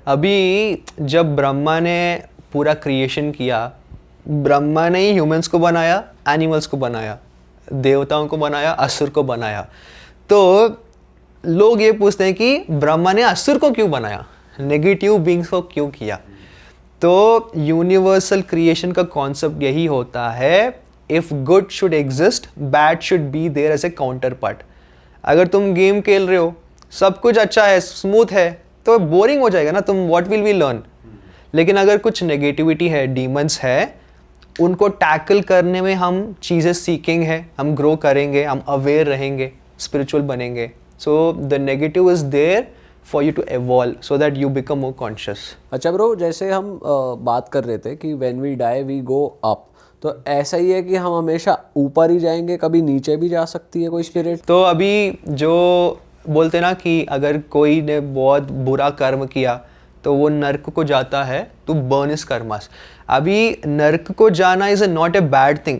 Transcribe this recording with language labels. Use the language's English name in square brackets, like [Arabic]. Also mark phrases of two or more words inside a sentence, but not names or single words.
[Hindi] अभी जब ब्रह्मा ने पूरा क्रिएशन किया, ब्रह्मा ने ही ह्यूमंस को बनाया, एनिमल्स को बनाया, देवताओं को बनाया, असुर को बनाया। तो लोग ये पूछते हैं कि ब्रह्मा ने असुर को क्यों बनाया, [English] negative beings [Hindi] को क्यों किया? तो [English] universal creation [Hindi] का कॉन्सेप्ट यही होता है, [English] If good should exist, bad should be there as a counter part. [Hindi] अगर तुम गेम खेल रहे हो, सब कुछ अच्छा है, स्मूथ है, तो बोरिंग हो जाएगा ना, तुम [English] what will we learn. [Hindi] लेकिन अगर कुछ नेगेटिविटी है, डीमंस है, उनको टैकल करने में हम चीज़ें सीखेंगे, हम ग्रो करेंगे, हम अवेयर रहेंगे, स्पिरिचुअल बनेंगे। [English] So the negative is there for you to evolve so that you become more conscious। [Hindi] अच्छा ब्रो, जैसे हम बात कर रहे थे कि [English] when we die we go up, [Hindi] तो ऐसा ही है कि हम हमेशा ऊपर ही जाएंगे, कभी नीचे भी जा सकती है कोई स्पिरिट? तो अभी जो बोलते ना कि अगर कोई ने बहुत बुरा कर्म किया तो वो नर्क को जाता है, तो [English] burn is karmas. [Hindi] अभी नर्क को जाना [English] is not a bad thing.